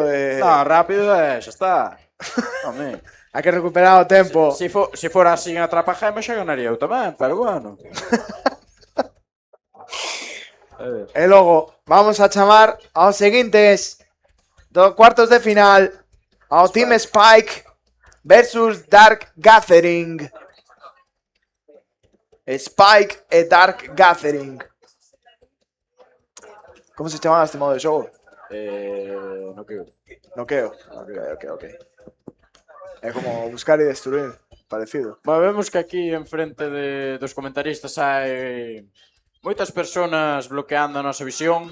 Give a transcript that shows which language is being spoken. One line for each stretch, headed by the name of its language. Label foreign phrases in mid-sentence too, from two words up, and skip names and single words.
Galician: Non, rápido xa está. Home. Hai que recuperar o tempo. Se fora así en Atrapagemas xa ganaría eu tamén, pero bueno. E logo, vamos a chamar aos seguintes dos cuartos de final. Ao Team Spike versus Dark Gathering. Spike e Dark Gathering. Como se chamaba este modo de xogo? No que Noqueo. Ok. É como buscar e destruir. Parecido. Bueno, vemos que aquí enfrente dos comentaristas hai moitas personas bloqueando a nosa visión.